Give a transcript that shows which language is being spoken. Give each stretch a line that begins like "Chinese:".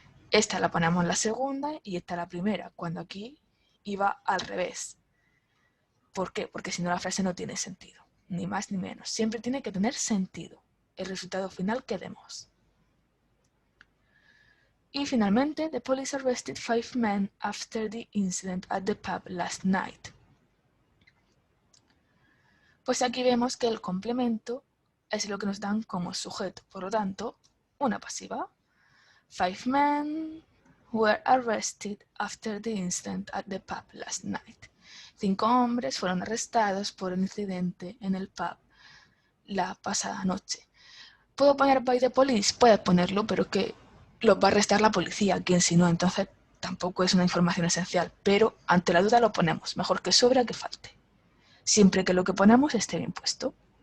Spanish: Esta la ponemos en la segunda y esta la primera, cuando aquí iba al revés. ¿Por qué? Porque si no la frase no tiene sentido, ni más ni menos. Siempre tiene que tener sentido el resultado final que demos. Y finalmente,
English: the police arrested 5 men after the incident at the pub last night.
Spanish: Pues aquí vemos que el complemento es lo que nos dan como sujeto, por lo tanto, una pasiva.
English: 5 men were arrested after the incident at the pub last night.
Spanish: 5 hombres fueron arrestados por el incidente en el pub la pasada noche. ¿Puedo poner
English: by the police?
Spanish: Puedes ponerlo, pero que los va a arrestar la policía, quien si no, entonces tampoco es una información esencial, pero ante la duda lo ponemos, mejor que sobre a que falte, siempre que lo que ponemos esté bien puesto.